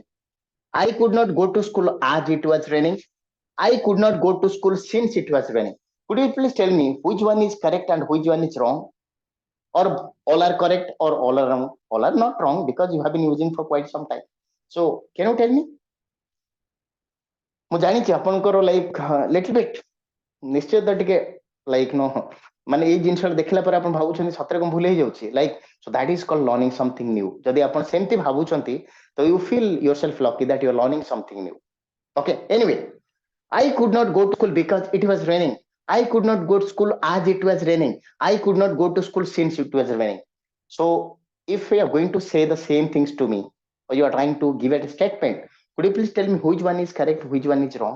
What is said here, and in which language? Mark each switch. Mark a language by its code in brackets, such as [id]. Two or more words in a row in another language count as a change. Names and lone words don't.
[en] I could not go to school as it was raining. I could not go to school since it was raining. Could you please tell me which one is correct and which one is wrong? Or all are correct or all are wrong? All are not wrong because you have been using for quite some time. So can you tell me? [or] ମୁଁ ଜାଣିଛି ଆପଣଙ୍କର [en] like little bit [or] ନିଶ୍ଚୟ ତ ଟିକେ ଲାଇକ୍ नो ମାନେ ଏଇ ଜିନିଷ ଦେଖିଲା ପରେ ଆପଣ ଭାବୁଛନ୍ତି ସତରେ କଣ ଭୁଲ ହେଇଯାଉଛି [en] like so that is called learning something new. [or] ଯଦି ଆପଣ ସେମିତି ଭାବୁଛନ୍ତି ତ [en] you feel yourself lucky that you are learning something new. okay, anyway I could not go to school because it was raining. I could not go to school as it was raining. I could not go to school since it was raining. So if you are going to say the same things to me, or you are trying to give it a statement, could you please tell me which one is correct, which one is wrong?